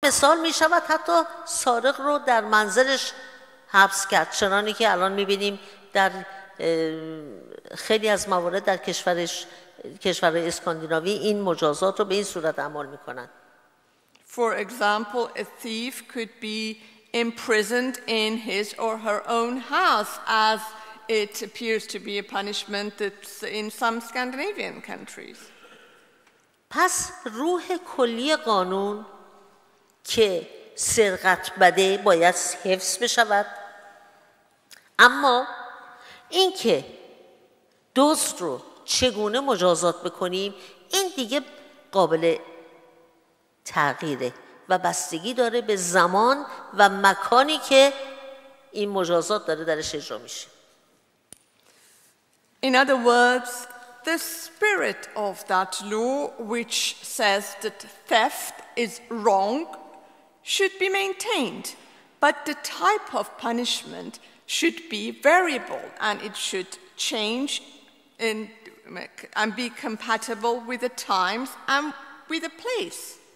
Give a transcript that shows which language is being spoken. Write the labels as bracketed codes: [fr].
[fa] مثال می شود حتی سارق رو در منزلش حبس کرد، چنانی که الان می بینیم در خیلی از موارد در کشورهای اسکاندیناوی این مجازات رو به این صورت عمل می کنند. [en] For example, a thief could be imprisoned in his or her own house, as it appears to be a punishment that's in some Scandinavian countries. [fa] پس روح کلی قانون که سرقت بده باید حفظ بشود، اما اینکه دزد رو چگونه مجازات بکنیم این دیگه قابل تغییره و بستگی داره به زمان و مکانی که این مجازات داره درش اجرا میشه. [en] In other words, the spirit of that law which says that theft is wrong should be maintained, but the type of punishment should be variable and it should change and be compatible with the times and with the place.